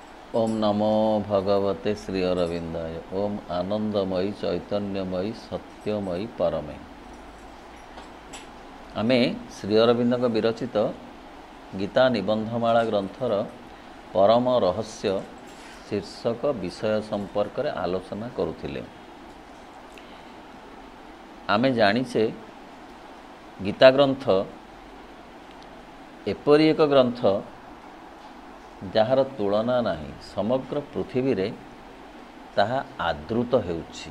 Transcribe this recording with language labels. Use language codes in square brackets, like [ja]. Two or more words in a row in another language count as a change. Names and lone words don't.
[sa] ओम नमो भगवते श्री अरविंदाय। ओम आनंदमयी चैतन्यमयी सत्यमयी परमे। [or] ଆମେ ଶ୍ରୀ ଅରବିନ୍ଦ ବିରଚିତ ଗୀତା ନିବନ୍ଧମାଳା ଗ୍ରନ୍ଥର ପରମ ରହସ୍ୟ ଶୀର୍ଷକ ବିଷୟ ସମ୍ପର୍କ ମେ ଆଲୋଚନା କରୁଥିଲେ। ଆମେ ଜାଣିଛେ ଗୀତା ଗ୍ରନ୍ଥ ଏପରି ଏକ ଗ୍ରନ୍ଥ ଯାର ତୁଳନା ନାହିଁ, ସମଗ୍ର ପୃଥିବୀ ରେ ତାହା ଆଦୃତ ହେଉଛି।